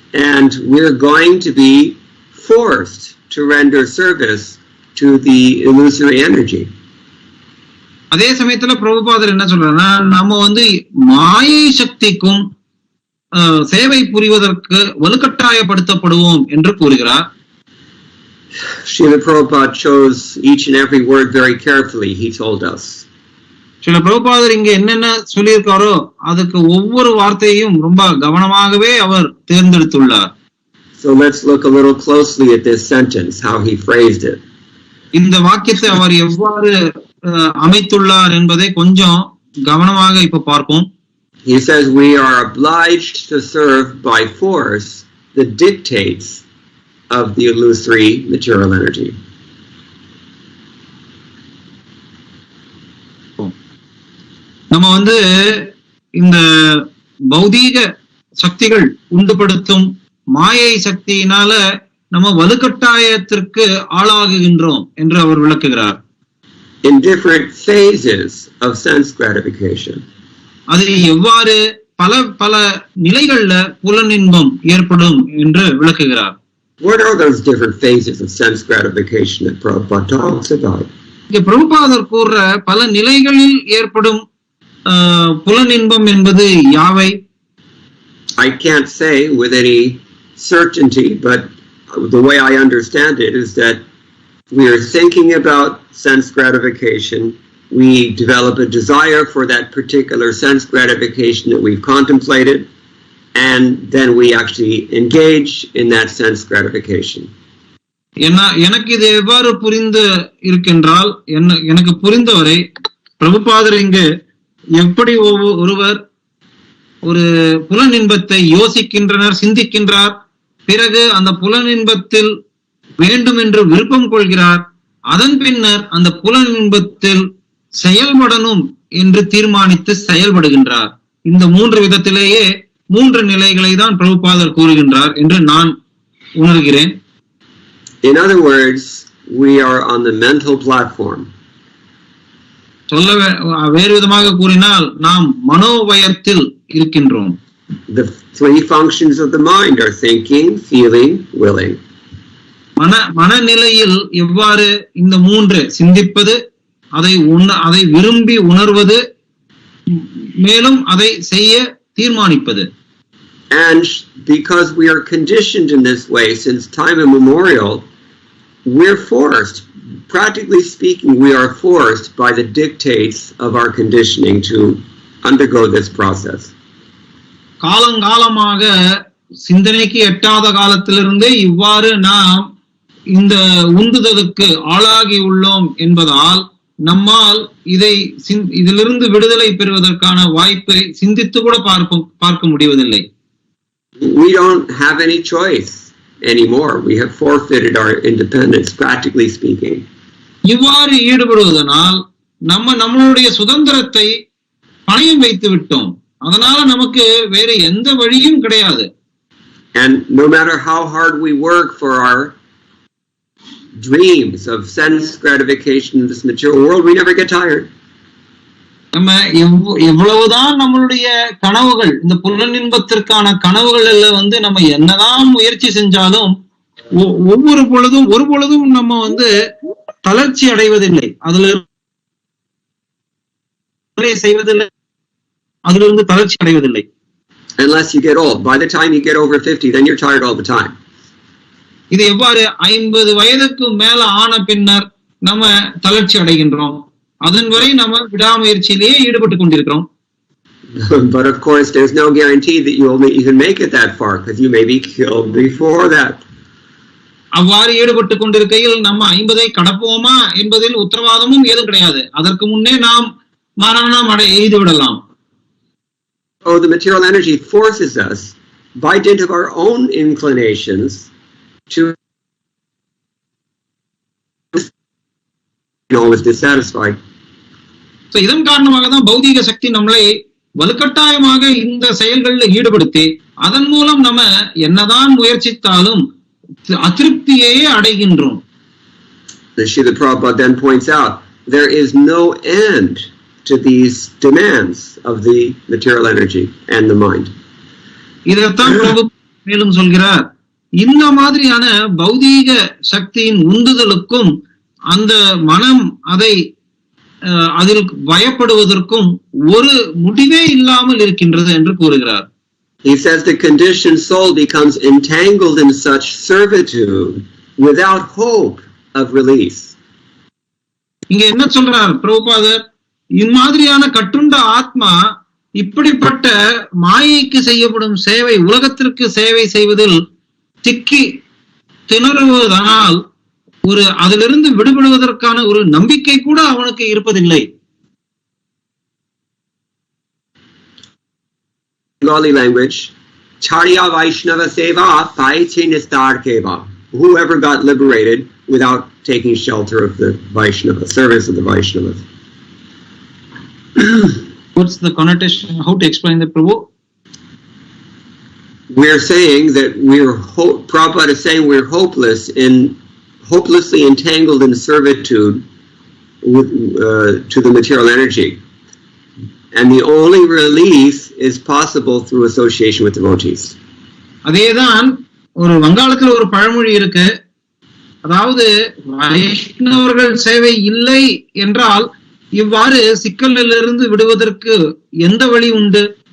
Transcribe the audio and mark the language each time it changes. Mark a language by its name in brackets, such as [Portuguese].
[English] And we're going to be forced to render service to the illusory energy. [Tamil] அதே சமயத்துல பிரபுபாதர் என்ன சொல்றாருன்னா, நம்ம மாயை சக்திக்கும் சேவை புரிவதற்கு வலுக்கட்டாயப்படுத்தப்படுவோம் என்று கூறுகிறார். [English] Srila Prabhupada chose each and every word very carefully, he told us. [Tamil] Srila பிரபுபாதர் இங்க என்னென்ன சொல்லியிருக்காரோ அதுக்கு ஒவ்வொரு வார்த்தையும் ரொம்ப கவனமாகவே அவர் தேர்ந்தெடுத்துள்ளார். [English] So let's look a little closely at this sentence, how he phrased it. [Tamil] இந்த வாக்கியத்தை அவர் எவ்வாறு அமைத்துள்ளார் என்பதை கொஞ்சம் கவனமாக இப்ப பார்ப்போம். [English] He says we are obliged to serve by force the dictates of the illusory material energy. [Tamil] நம்ம இந்த பௌதீக சக்திகள் உண்டுபடுத்தும் மாயை சக்தியினால நம்ம வலுக்கட்டாயத்திற்கு ஆளாகுகின்றோம் என்று அவர் விளக்குகிறார். [English] In different phases of sense gratification. [Tamil] அது எவ்வாறு பல நிலைகள்ல புலனின்பம் ஏற்படும் என்று விளக்குகிறார். [English] What are those different phases of sense gratification that Prabhupada talks about? [Tamil] இங்க பிரபுபாதர் கூறுற பல நிலைகளில் ஏற்படும் புலனின்பம் என்பது யாவை? [English] I can't say with any certainty, but the way I understand it is that we are thinking about sense gratification. We develop a desire for that particular sense gratification that we've contemplated, and then we actually engage in that sense gratification. [Tamil] எனக்கு இது எவ்வாறு புரிந்து இருக்கின்றால், எனக்கு புரிந்தவரை பிரபுபாதர் இங்கு எப்படி ஒருவர் ஒரு புலனின்பத்தை யோசிக்கின்றனர், சிந்திக்கின்றார், பிறகு அந்த புலனின்பத்தில் வேண்டும் என்று விருப்பம் கொள்கிறார், அதன் பின்னர் அந்த புலனின்பத்தில் செயல்படணும் என்று தீர்மானித்து செயல்படுகின்றார். இந்த 3 விதத்திலேயே 3 நிலைகளை தான் பிரபுபாதர் கூறுகின்றார் என்று நான் உணர்கிறேன். [English] In other words, we are on the mental platform. [Tamil] சொல்ல வேறு விதமாக கூறினால் நாம் மனோவயத்தில் இருக்கின்றோம். [English] The 3 functions of the mind are thinking, feeling, willing. [Tamil] மனநிலையில் எவ்வாறு இந்த 3 சிந்திப்பது, அதை விரும்பி உணர்வது, மேலும் அதை செய்ய தீர்மானிப்பது. [English] And because we are conditioned in this way since time immemorial, we're forced, practically speaking, we are forced by the dictates of our conditioning to undergo this process. [Tamil] காலங்காலமாக சிந்தனைக்கு எட்டாத காலத்திலிருந்தே இவ்வாறு நாம் இந்த உந்துதலுக்கு ஆளாகி உள்ளோம் என்பதால் நம்மால் இதிலிருந்து விடுதலை பெறுவதற்கான வாய்ப்பை சிந்தித்து கூட பார்க்க முடிவதில்லை. [English] We don't have any choice anymore. We have forfeited our independence, practically speaking. [Tamil] இவ்வாறு ஈடுபடுவதனால் நம்மளுடைய சுதந்திரத்தை பணயம் வைத்து விட்டோம். அதனால நமக்கு வேற எந்த வழியும் கிடையாது. [English] And no matter how hard we work for our dreams of sense gratification in this material world, we never get tired. [Tamil] நம்ம எவ்வளவுதான் நம்மளுடைய கனவுகள், இந்த புலனின்பத்திற்கான கனவுகள் நம்ம என்னதான் முயற்சி செஞ்சாலும் ஒரு பொழுதும் நம்ம தளர்ச்சி அடைவதில்லை, செய்வதில்லை, அதிலிருந்து தளர்ச்சி அடைவதில்லை. [English] Unless you get old. By the time you get over 50, then you're tired all the time. [Tamil] இது எவ்வாறு 50 வயதுக்கு மேல ஆன பின்னர் நம்ம தளர்ச்சி அடைகின்றோம். அதன் வரை நம்ம விடாமுயற்சியிலேயே ஈடுபட்டு கொண்டிருக்கிறோம். [English] But of course, there's no guarantee that you will even make it that far, because you may be killed before that. [Tamil] அவ்வாறு ஈடுபட்டு கொண்டிருக்கையில் நம்ம 50ஐ கடப்போமா என்பதில் உத்தரவாதமும் ஏதும் கிடையாது. அதற்கு முன்னே நாம் மரணம் எய்து விடலாம். [English] Oh, the material energy forces us, by dint of our own inclinations, to always dissatisfied. [Tamil] So இதன் காரணமாக தான் பௌதீக சக்தி நம்மளை வலுக்கட்டாயமாக இந்த செயல்களில் ஈடுபடுத்தி அதன் மூலம் நம்ம என்னதான் முயற்சித்தாலும் அதிருப்தியையே அடைகின்றோம். [English] The Srila Prabhupada then points out there is no end to these demands of the material energy and the mind. [Tamil] இதைத்தான் பிரபு மேலும் சொல்கிறார், இந்த மாதிரியான பௌதீக சக்தியின் உந்துதலுக்கும் அந்த மனம் அதில் பயப்படுவதற்கும் ஒரு முடிவே இல்லாமல் இருக்கின்றது என்று கூறுகிறார். [English] He says the conditioned soul becomes entangled in such servitude without hope of release. [Tamil] இங்க என்ன சொல்றார் பிரபுபாதர், இம்மாதிரியான கட்டுண்ட ஆத்மா இப்படிப்பட்ட மாயைக்கு செய்யப்படும் சேவை, உலகத்திற்கு சேவை செய்வதில் சிக்கி திணறுவதனால் அதிலிருந்து விடுபடுவதற்கான ஒரு நம்பிக்கை கூட அவனுக்கு இருப்பதில்லை. [English] Bengali language, [Bangla] Charya Vaishnava Seva Paiche Nistar Keva. [English] Whoever got liberated without taking shelter of the Vaishnava, service of the Vaishnavas. What's the connotation? How to explain that, Prabhu? We're saying that Prabhupada is saying we're hopelessly entangled in servitude to the material energy. And the only release is possible through association with devotees. [Tamil] அதேதான் ஒரு வங்காளத்தில் ஒரு பழமொழி இருக்கு. அதாவது வைஷ்ணவர்கள் சேவை இல்லை என்றால் இவ்வாறு சிக்கலிலிருந்து விடுவதற்கு எந்த வழி உண்டு?